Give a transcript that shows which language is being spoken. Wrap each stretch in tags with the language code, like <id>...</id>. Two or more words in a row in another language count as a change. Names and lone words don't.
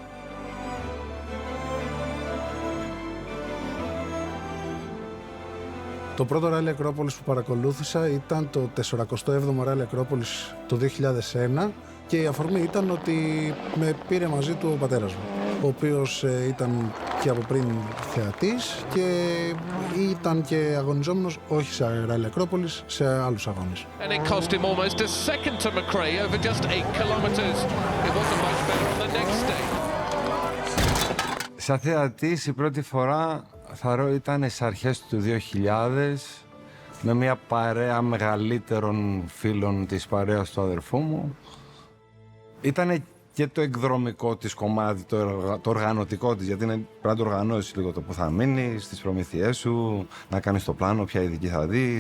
<el>Το πρώτο Ράλι Ακρόπολης που παρακολούθησα ήταν το 47ο Ράλι Ακρόπολης το 2001 και η αφορμή ήταν ότι με πήρε μαζί του ο πατέρας μου, ο οποίος ήταν και από πριν θεατής και ήταν και αγωνιζόμενος όχι σε Ράλι Ακρόπολης, σε άλλους αγώνες.</el> <en>And it cost him almost a second to McRae over just 8 kilometers. It wasn't much better on the next day.</en> <el>Σαν θεατής η πρώτη φορά θα ήταν στις αρχές του 2000 με μια παρέα μεγαλύτερων φίλων της παρέας του αδερφού μου. Ήτανε και το εκδρομικό της κομμάτι, το οργανωτικό της, γιατί πρέπει να το οργανώσεις λίγο το που θα μείνεις, τις προμηθειές σου, να κάνεις το πλάνο, ποια ειδική θα δεις.</el>